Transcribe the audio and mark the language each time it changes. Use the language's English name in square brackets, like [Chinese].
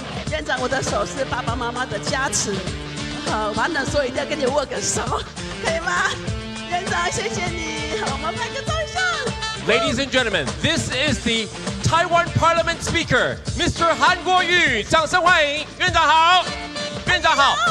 [Chinese] 院长，我的手是爸爸妈妈的加持，好，完了，所以一定要跟你握个手，可以吗？院长，谢谢你，好，我们拍个照相。 [English] Ladies and gentlemen, this is the Taiwan Parliament Speaker, Mr. Han Guoyu. [Chinese] 掌声欢迎，院长好，院长好。